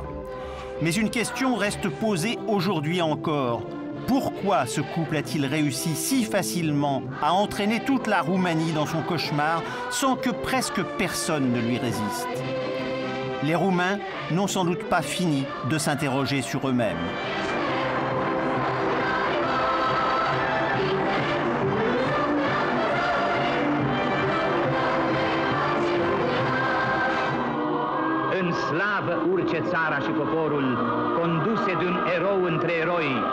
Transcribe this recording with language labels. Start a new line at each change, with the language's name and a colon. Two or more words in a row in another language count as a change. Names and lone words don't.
French: Mais une question reste posée aujourd'hui encore. Pourquoi ce couple a-t-il réussi si facilement à entraîner toute la Roumanie dans son cauchemar sans que presque personne ne lui résiste? Les Roumains n'ont sans doute pas fini de s'interroger sur eux-mêmes.
Romanian: În slavă urce țara și poporul, conduse de un erou între eroi.